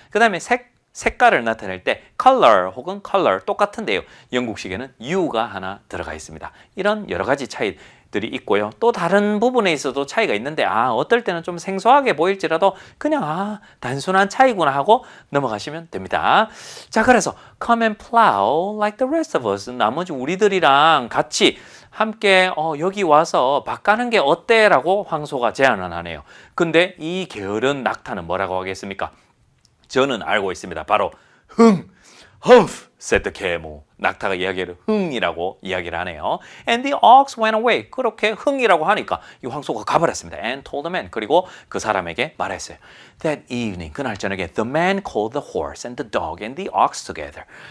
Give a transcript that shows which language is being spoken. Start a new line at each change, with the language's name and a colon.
Korean: 그 다음에 색깔을 나타낼 때 color 혹은 color 똑같은데요. 영국식에는 u가 하나 들어가 있습니다. 이런 여러 가지 차이들이 있고요. 또 다른 부분에 있어도 차이가 있는데 어떨 때는 좀 생소하게 보일지라도 그냥 단순한 차이구나 하고 넘어가시면 됩니다. 자, 그래서
English: come and plow like the rest of us.
Korean: 나머지 우리들이랑 같이 함께 여기 와서 밭 가는 게 어때? 라고 황소가 제안을 하네요. 근데 이 게으른 낙타는 뭐라고 하겠습니까? 저는 알고 있습니다. 바로
English: humph, said the camel.
Korean: 낙타가 이야기를 흥이라고 이야기를 하네요.
English: And the ox went away.
Korean: 그렇게 흥이라고 하니까 이 황소가 가버렸습니다.
English: And told the man.
Korean: 그리고 그 사람에게 말했어요.
English: That evening,
Korean: 그날 저녁에
English: the man called the horse and the dog and the ox together.